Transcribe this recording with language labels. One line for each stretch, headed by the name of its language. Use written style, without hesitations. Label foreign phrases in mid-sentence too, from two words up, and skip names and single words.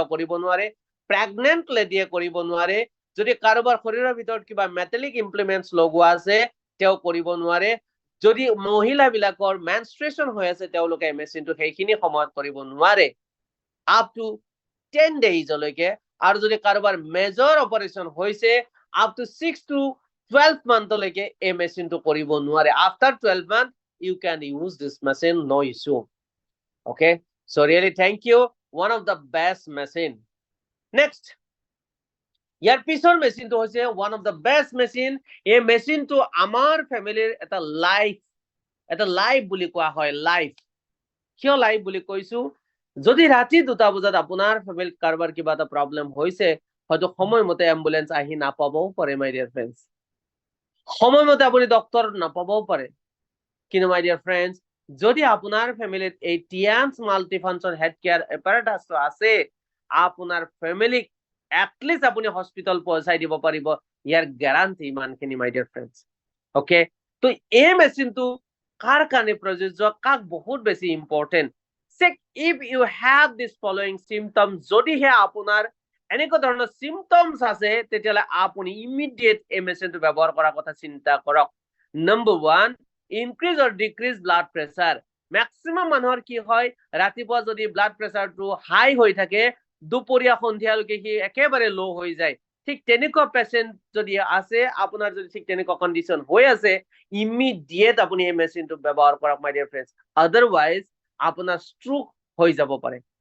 Assamese: কৰিব নোৱাৰে
English: pregnant ladyয়ে
Assamese: কৰিব নোৱাৰে যদি কাৰোবাৰ শৰীৰৰ ভিতৰত কিবা
English: metallic implements
Assamese: লগোৱা আছে তেওঁ কৰিব নোৱাৰে যদি মহিলাবিলাকৰ মেনষ্ট্ৰুৱেশ্যন হৈ আছে তেওঁলোকে মেচিনটো সেইখিনি সময়ত কৰিব নোৱাৰে
English: up to 10 daysলৈকে
Assamese: আৰু যদি কাৰোবাৰ
English: major operation
Assamese: হৈছে
English: up to 6 to 12 monthলৈকে
Assamese: এই মেচিনটো কৰিব নোৱাৰে
English: after 12 month you can use this machine no issue okay so really thank you one of the best machine next
Assamese: ইয়াৰ পিছৰ মেচিনটো হৈছে
English: one of the best machine
Assamese: এই মেচিনটো আমাৰ ফ্যামিলিৰ এটা লাইফ বুলি কোৱা হয় লাইফ কিয় লাইফ বুলি কৈছো যদি ৰাতি 2টা বজাত আপোনাৰ ফ্যামিলিত কাৰোবাৰ কিবা এটা প্ৰবলেম হৈছে হয়তো সময়মতে এম্বুলেন্স আহি নাপাবও পাৰে
English: my dear friends
Assamese: সময়মতে আপুনি ডক্টৰ নাপাবও পাৰে কিন্তু
English: my dear
Assamese: ফ্ৰেণ্ডছ যদি আপোনাৰ ফ্যামিলিত এই
English: Tians multifunction health care apparatusটো
Assamese: আছে আপোনাৰ ফ্যামিলিক এটলিস্ট আপুনি হস্পিটাল পৌঁছাই দিব পাৰিব ইয়াৰ গ্যাৰান্টি ইমানখিনি
English: my dear friends okay
Assamese: তো এই মেচিনটো কাৰ কাৰণে প্ৰযোজ্য কাক বহুত বেছি
English: important check if you have this following symptoms
Assamese: যদিহে আপোনাৰ এনেকুৱা ধৰণৰ সিম্পটমস আছে তেতিয়ালে আপুনি ইমিডিয়েট এই মেচিনটো ব্যৱহাৰ কৰাৰ কথা চিন্তা কৰক
English: number 1 increase or decrease blood pressure
Assamese: ম্যাক্সিমাম মানুহৰ কি হয় ৰাতিপুৱা যদি
English: blood pressureটো
Assamese: হাই হৈ থাকে দুপৰীয়া সন্ধিয়ালৈকে কি একেবাৰে লো হৈ যায় ঠিক তেনেকুৱা পেশেন্ট যদি আছে আপোনাৰ যদি ঠিক তেনেকুৱা কন্ডিশন হৈ আছে ইমিডিয়েট আপুনি এই মেচিনটো ব্যৱহাৰ কৰক
English: my dear friends
Assamese: আদাৰৱাইজ আপোনাৰ ষ্ট্ৰোক হৈ যাব পাৰে